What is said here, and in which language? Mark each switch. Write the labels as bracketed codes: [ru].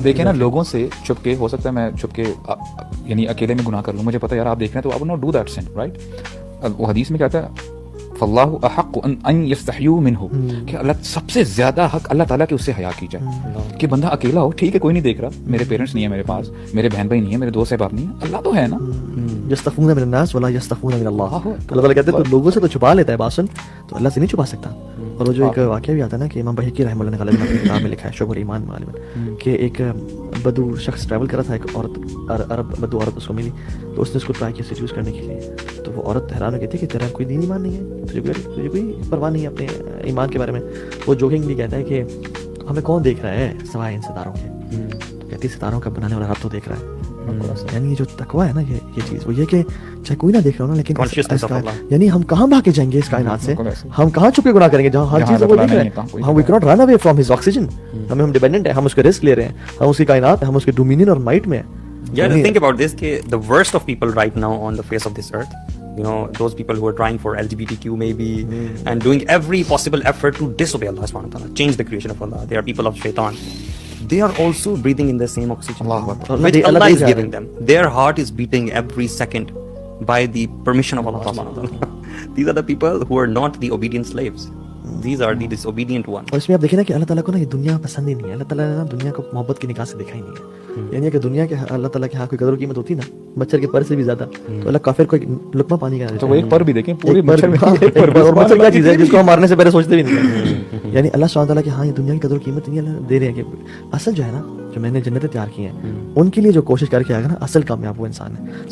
[ur] آپ دیکھیں نا لوگوں سے چھپ کے, ہو سکتا ہے میں چھپ کے یعنی اکیلے میں گناہ کر لوں, مجھے پتا یار آپ دیکھ رہے ہیں تو آپ [en] Not do that sin, right. [ur] وہ حدیث میں کہتا ہے [ar] فاللہ احق ان یستحیوا منہ, [ur] کہ اللہ سب سے زیادہ حق اللہ تعالیٰ کے اس سے حیا کی جائے. کہ بندہ اکیلا ہو, ٹھیک ہے کوئی نہیں دیکھ رہا, میرے پیرنٹس نہیں ہیں میرے پاس, میرے بہن بھائی نہیں ہیں, میرے دوست احباب نہیں ہیں, اللہ تو ہے نا. [ar] یستخفون من الناس ولا یستخفون من اللہ. [ur] اللہ تعالیٰ کہتے ہیں تو لوگوں سے تو چھپا لیتا ہے باسن, تو اللہ سے نہیں چھپا سکتا. اور وہ جو ایک واقعہ بھی آتا ہے نا کہ امام بہقی رحمہ اللہ نے غالباً اپنی کتاب میں لکھا ہے شعب الایمان میں غالباً, کہ ایک بدو شخص ٹریول کر رہا تھا, ایک عورت عرب بدو عورت اس کو ملی, تو اس نے اس کو ٹرائی کیا سیڈیوس کرنے کے لیے. تو وہ عورت حیران ہو گئی تھی کہ تیرا کوئی دین ایمان نہیں ہے, تجھے کوئی پرواہ نہیں ہے اپنے ایمان کے بارے میں. وہ جوکنگلی کہتا ہے کہ ہمیں کون دیکھ رہا ہے سوائے ان ستاروں کے. تو کہتی ستاروں کا بنانے والا رب تو دیکھ رہا ہے. یعنی یہ جو تقویٰ ہے نا, یہ چیز وہ یہ کہ چاہے کوئی نہ دیکھ رہا ہو نا, لیکن یعنی ہم کہاں بھاگ کے جائیں گے اس کائنات سے, ہم کہاں چھپ کے گناہ کریں گے جہاں ہر چیز وہ دیکھ رہے ہیں. ہم [en] we can't run away from his oxygen, [ur] ہم ڈیپینڈنٹ ہیں, ہم اس کے رسک لے رہے ہیں, ہم اس کی کائنات, ہم اس کے ڈومینین اور مائٹ میں ہیں. [en] Yeah, think about this, کہ the worst of people right now on the face of this earth, you know, those people who are trying for LGBTQ maybe and doing every possible effort to disobey Allah subhanahu wa ta'ala, change the creation of Allah, they are people of shaitan. they are also breathing in the same oxygen [ar] Allahu Akbar. [en] which Allah Allah is [ur] dega. [en] giving them. Their heart is beating every second by the permission of Allah subhanahu wa ta'ala. These are the people who are not the obedient slaves. These are the disobedient ones. [ur] اور اس میں آپ دیکھیں نا کہ اللہ تعالیٰ کو نا یہ دنیا پسند ہی نہیں ہے. اللہ تعالیٰ نے نا دنیا کو محبت کی نگاہ سے دیکھا ہی نہیں ہے. یعنی کہ دنیا کے اللہ تعالیٰ کے ہاں کوئی قدر و قیمت ہوتی نا مچھر کے پر سے بھی زیادہ, تو اللہ کافر کو ایک لقمہ پانی کا تو وہ ایک پر بھی دیکھیں پوری مچھر کیا چیز ہے جس کو ہم مارنے سے پہلے سوچتے بھی نہیں. یعنی اللہ سبحانہ تعالیٰ کہ ہاں یہ دنیا کی قدر و قیمت نہیں, اللہ دے رہے ہیں کہ اصل جو ہے نا جو میں نے جنتیں تیار کی ہیں ان کے لیے جو کوشش کر کے آئے گا نا اصل کامیاب وہ انسان ہے.